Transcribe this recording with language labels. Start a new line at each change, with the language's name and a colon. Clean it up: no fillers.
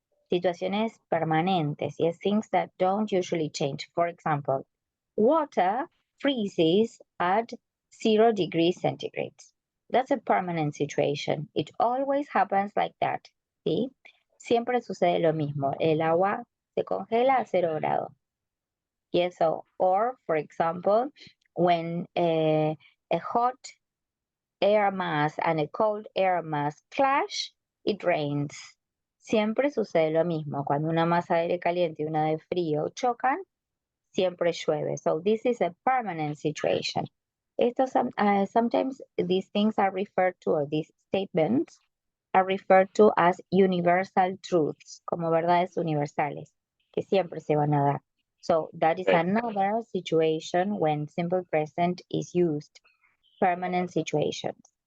Spanish: Situaciones permanentes,
English: yes, things that don't usually change. For example, water freezes at 0 degrees centigrade. That's a permanent situation. It always happens like that, ¿sí?
Spanish: Siempre sucede lo mismo. El agua se congela a 0 grados.
English: Yes, so, or for example, when a hot air mass and a cold air mass clash, it rains.
Spanish: Siempre sucede lo mismo. Cuando una masa de aire caliente y una de frío chocan, siempre llueve.
English: So this is a permanent situation. Sometimes these things are referred to, or these statements are referred to as universal truths,
Spanish: como verdades universales, que siempre se van a dar.
English: So that is another situation when simple present is used, permanent situations.